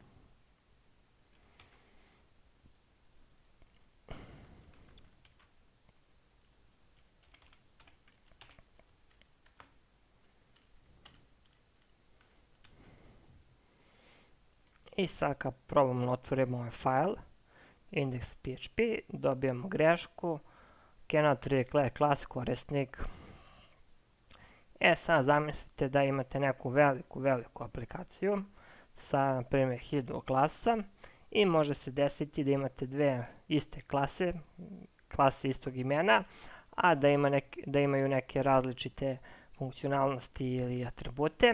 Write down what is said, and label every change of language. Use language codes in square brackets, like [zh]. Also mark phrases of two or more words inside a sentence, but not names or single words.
[sr] I sad kad probamo da otvorimo ovaj fajl index.php, dobijemo grešku [en] cannot declare class [sr] korisnik. Sad zamislite da imate neku veliku aplikaciju sa, na primjer, 1000 klasa i može se desiti da imate dve iste klase istog imena, a da imaju neke različite funkcionalnosti ili atribute.